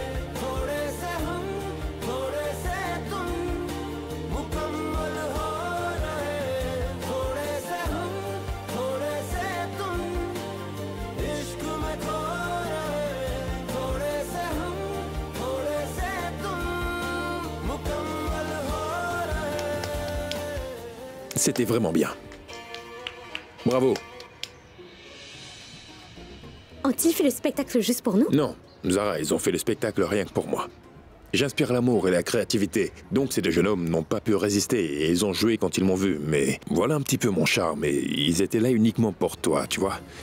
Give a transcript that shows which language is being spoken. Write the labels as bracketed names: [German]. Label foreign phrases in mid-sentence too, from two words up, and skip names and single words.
[Hindi] थोड़े से हम, थोड़े से तुम, मुकम्मल हो रहे। थोड़े से हम, थोड़े से तुम, इश्क में खो रहे। थोड़े से हम, थोड़े से तुम, मुकम्मल हो रहे। [French] C'était vraiment bien. Bravo. Ont-ils fait le spectacle juste pour nous? Non, Zara, ils ont fait le spectacle rien que pour moi. J'inspire l'amour et la créativité, donc ces 2 jeunes hommes n'ont pas pu résister et ils ont joué quand ils m'ont vu, mais voilà un petit peu mon charme et ils étaient là uniquement pour toi, tu vois.